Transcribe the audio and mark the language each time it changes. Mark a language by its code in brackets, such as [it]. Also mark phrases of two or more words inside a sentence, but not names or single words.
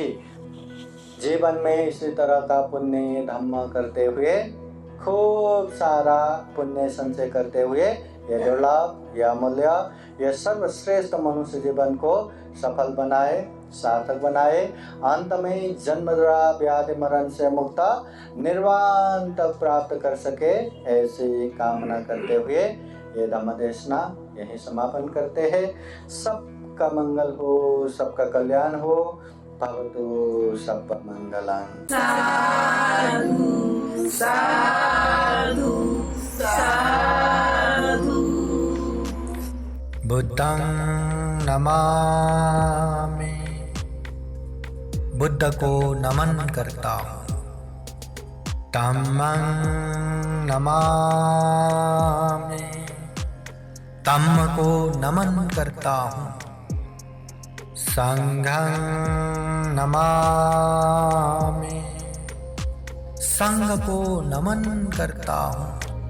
[hi] जीवन में इसी तरह का पुण्य धम्म करते हुए, खूब सारा पुण्य संचय करते हुए, ये दुर्लभ, ये अमूल्य, ये सर्वश्रेष्ठ मनुष्य जीवन को सफल बनाए, सार्थक बनाए। अंत में जन्म जरा व्याधि मरण से मुक्त निर्वाण तक प्राप्त कर सके, ऐसी कामना करते हुए ये धम्म देशना यही समापन करते हैं। सबका मंगल हो, सबका कल्याण हो। [pi] भवतु सब मंगलम्। साधु साधु। बुद्धं नमामि, [hi] बुद्ध को नमन करता हूँ। [pi] धम्मं नमामि, [hi] धम्म को नमन करता हूँ। [pi] संघं नमामि, [hi] संघ को नमन करता हूँ।